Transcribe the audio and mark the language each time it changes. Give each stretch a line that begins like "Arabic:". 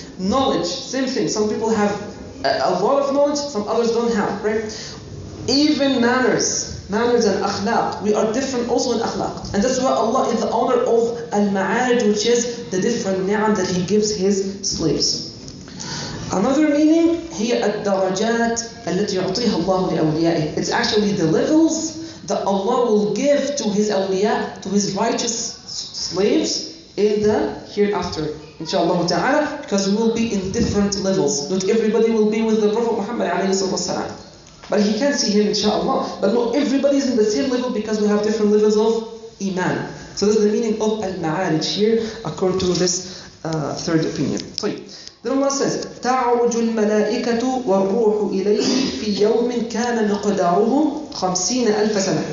English: Knowledge, same thing. Some people have a lot of knowledge, some others don't have, right? Even manners and akhlaq, we are different also in akhlaq. And that's why Allah is the owner of al-ma'arij, which is the different ni'am that He gives His slaves. Another meaning,
Arabic: هي الدرجات التي يعطيها الله لأوليائه.
English: It's actually the levels that Allah will give to His awliya, to His righteous slaves in the hereafter, inshallah ta'ala, because we will be in different levels. Not everybody will be with the Prophet Muhammad alayhi sallam, but he can see him, inshallah. But not everybody is in the same level because we have different levels of iman. So this is the meaning of al-ma'arij here, according to this third opinion. Then Allah says,
Arabic: تَعْرُجُ الْمَلَائِكَةُ وَالْرُوحُ إِلَيْهِ فِي يَوْمٍ كَانَ مِقْدَارُهُ 50,000 سَنَةً.